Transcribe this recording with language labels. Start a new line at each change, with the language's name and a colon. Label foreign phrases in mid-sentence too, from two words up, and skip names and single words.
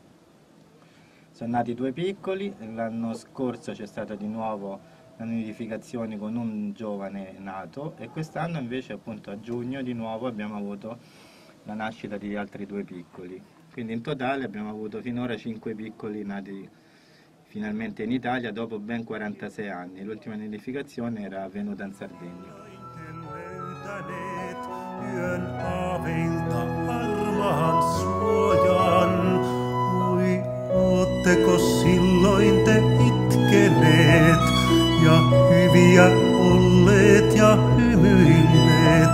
Italian: Sono nati 2 piccoli, l'anno scorso c'è stata di nuovo la nidificazione con un giovane nato e quest'anno invece appunto a giugno di nuovo abbiamo avuto la nascita di altri 2 piccoli. Quindi in totale abbiamo avuto finora 5 piccoli nati finalmente in Italia dopo ben 46 anni. L'ultima nidificazione era avvenuta in Sardegna.
Finnish: Yön aaveilta armaan suojan. Oi, ootteko silloin te itkeneet ja hyviä olleet ja hymyilleet?